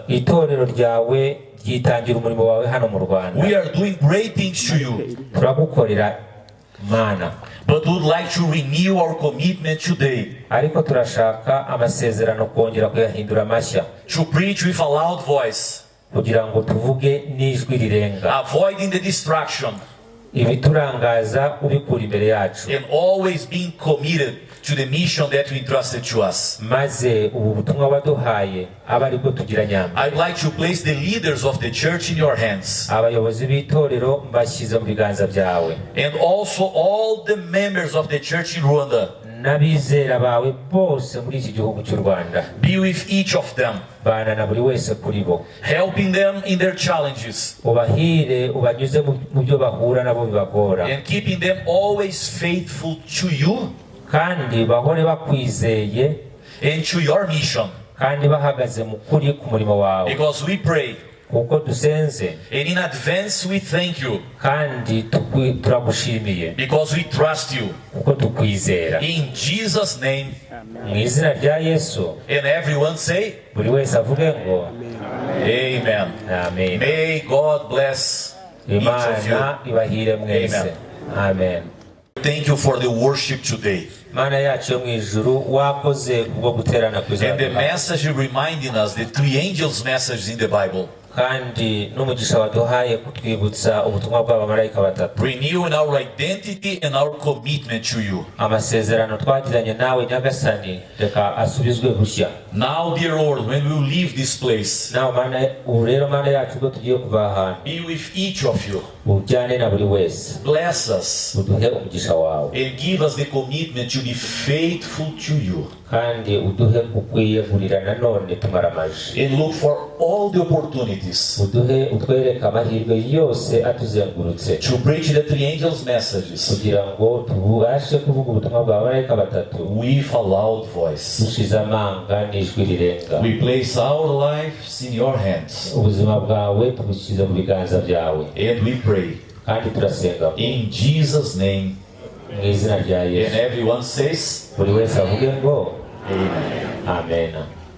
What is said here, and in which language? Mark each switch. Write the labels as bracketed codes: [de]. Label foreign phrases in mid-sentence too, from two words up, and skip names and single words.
[rw] Itorero ryawe ryitangira umurimo wawe hano mu Rwanda. [en] We are doing great things to you, [rw] Turagukorera Mana, [en] but would like to renew our commitment today [rw] ariko turashaka amasezerano kongera kuyahindura mashya, [en] to preach with a loud voice, [rw] kugira ngo tuvuge n'ijwi rirenga, [en] avoiding the distraction, [rw] ibiturangaza ubikura imbere yacu, [en] and always being committed to the mission that you entrusted to us. [rw] maze ubu butumwa waduhaye abe aribwo tugira nyamba. [en] I'd like to place the leaders of the church in your hands, [rw] Abayobozi b'itorero mbashyize mu biganza byawe, [en] and also all the members of the church in Rwanda. [rw] n'abizera bawe bose muri iki gihugu cy'u Rwanda. [en] Be with each of them, [rw] Bana na buri wese kuri bo, [en] helping them in their challenges, [rw] ubahire ubanyuze mu byo bahura nabo bibagora, [en] and keeping them always faithful to you [rw] kandi bahore bakwizeye [en] and to your mission. [rw] kandi bahagaze mu kuri ku murimo wawe, [en] Because we pray, [rw] kuko dusenze [en] and in advance we thank you, [rw] kandi turagushimiye [en] because we trust you. [rw] kuko tukwizera. [en] In Jesus' name, [rw] Mu izina rya Yesu, [en] and everyone say, [rw] buri wese avuge ngo [en] Amen. [rw] amen. [en] May God bless each of you. [rw] Imana ibahire mwese. [en] Amen. Thank you for the worship today. [rw] Mana yacu yo mu ijuru, wakoze kubwo guterana [en] And the [rw] kwizera, [en] message reminding us the three angels' messages in the Bible, [rw] kandi n'umugisha waduhaye kutwibutsa ubutumwa bw'abamarayika batatu, [en] renewing our identity and our commitment to you. [rw] amasezerano twagiranye nawe Nyagasani reka asubizwe bushya. [en] Now, dear Lord, when we leave this place, [rw] Nawe Mana, ubu rero Mana yacu ubwo tugiye kuva ahantu, [en] be with each of you. [rw] ujyane na buri wese, [en] Bless us [rw] uduhe umugisha wawe, [en] and give us the commitment to be faithful to you. [rw] kandi uduhe kukwiyegurira nanone tumaramaje, [en] and look for all the opportunities [rw] uduhe utwereka amahirwe yose atuzengurutse [en] to preach the three angels' messages [rw] kugira ngo tubashe kuvuga ubutumwa bwa marayika batatu [en] with a loud voice. [rw] dushize amanga n'ijwi rirenga. [en] We place our lives in your hands, [rw] ubuzima bwawe tubushyize mu biganza byawe, [en] and we pray [rw] kandi turasenga [en] in Jesus' name. [rw] mu izina rya [en] And [rw] Yesu. [en] everyone says, [rw] buri wese avuge ngo [en] Amen. [rw] amen.